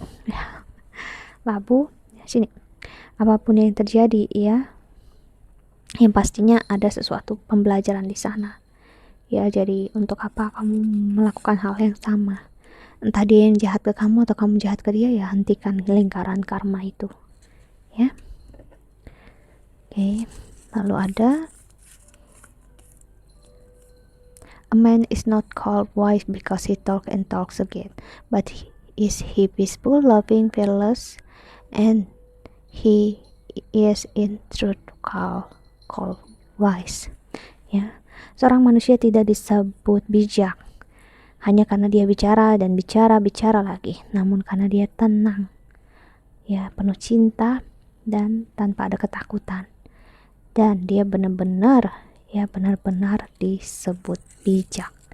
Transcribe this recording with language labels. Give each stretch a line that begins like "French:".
Indonesian: Ya, labu, sini. Apapun yang terjadi ya, yang pastinya ada sesuatu pembelajaran di sana. Ya, jadi untuk apa kamu melakukan hal yang sama? Entah dia yang jahat ke kamu atau kamu jahat ke dia, ya hentikan lingkaran karma itu. Ya. Oke.
English: Lalu ada a man is not called wise because he talks and talks again, but is he peaceful, loving, fearless, and he is in truth called wise.
Indonesian: Ya. Seorang manusia tidak disebut bijak hanya karena dia bicara dan bicara lagi, namun karena dia tenang, ya, penuh cinta dan tanpa ada ketakutan, dan dia benar-benar disebut bijak.